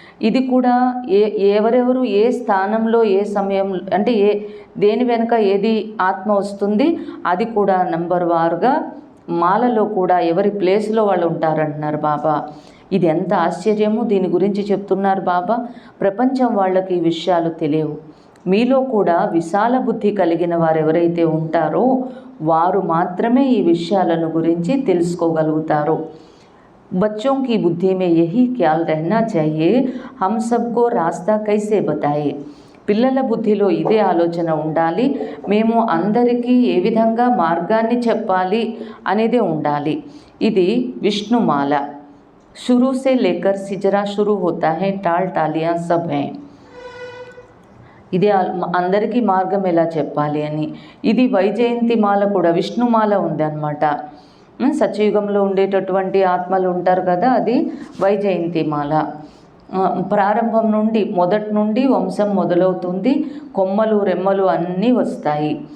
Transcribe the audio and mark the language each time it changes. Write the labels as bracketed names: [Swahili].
[Telugu] ఇది కూడా ఎవరెవరు ఏ స్థానంలో ఏ సమయంలో అంటే దేని వెనుక ఏది ఆత్మ వస్తుంది అది కూడా నంబర్ వారుగా మాలలో కూడా ఎవరి ప్లేస్లో వాళ్ళు ఉంటారంటున్నారు బాబా. ఇది ఎంత ఆశ్చర్యము, దీని గురించి చెప్తున్నారు బాబా. ప్రపంచం వాళ్ళకి ఈ విషయాలు తెలియవు. మీలో కూడా విశాల బుద్ధి కలిగిన వారు ఎవరైతే ఉంటారో వారు మాత్రమే ఈ విషయాలను గురించి తెలుసుకోగలుగుతారు. [Hindi] बच्चों की बुद्धि में यही ख्याल रहना चाहिए, हम सबको रास्ता कैसे बताए. [Telugu] పిల్లల బుద్ధిలో ఇదే ఆలోచన ఉండాలి, మేము అందరికీ ఏ విధంగా మార్గాన్ని చెప్పాలి అనేదే ఉండాలి. ఇది విష్ణుమాల. [Hindi] शुरू से लेकर सिजरा शुरू होता है, टाल टालियाँ सब हैं. [Telugu] ఇదే అందరికీ మార్గం ఎలా చెప్పాలి అని. ఇది వైజయంతి మాల కూడా విష్ణుమాల ఉంది అన్నమాట. సత్యయుగంలో ఉండేటటువంటి ఆత్మలు ఉంటారు కదా, అది వైజయంతి మాల. ప్రారంభం నుండి మొదటి నుండి వంశం మొదలవుతుంది, కొమ్మలు రెమ్మలు అన్నీ వస్తాయి.